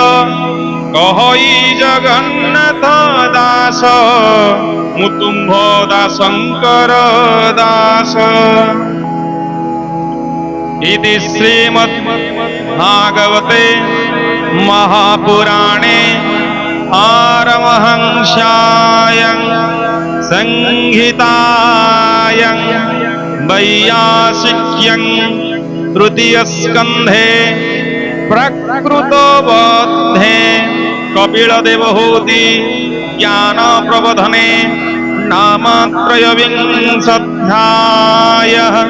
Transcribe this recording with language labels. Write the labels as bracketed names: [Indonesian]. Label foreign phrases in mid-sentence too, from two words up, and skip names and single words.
[Odia] କହଇ ଜଗନ୍ନାଥ ଦାସ, ମୁଁ ତୁମ୍ଭ ଦାସଙ୍କର ଦାସ। [Sanskrit] ଇତି ଶ୍ରୀମଦ୍ ଭାଗବତେ ମହାପୁରାଣେ ପାରମହଂସ୍ୟାୟାଂ संहितायं वैयासिक्यं तृतीयस्कन्धे प्रकृतबोधे कपिलदेवहूति ज्ञानप्रबोधने नाम त्रयोविंशोऽध्यायः।